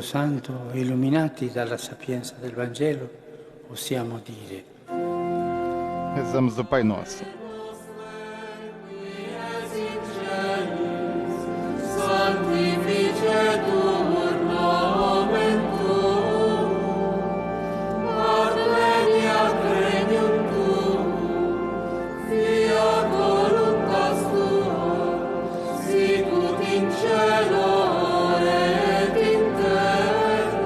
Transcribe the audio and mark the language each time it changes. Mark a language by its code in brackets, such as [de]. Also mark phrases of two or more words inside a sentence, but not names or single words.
[it] Santo e illuminati dalla sapienza del Vangelo, possiamo dire: [pt] Rezamos o Pai Nosso. [la] Sanctificetur nomen tuum, adveniat regnum tuum, fiat voluntas tua, sicut in cielo et in terra.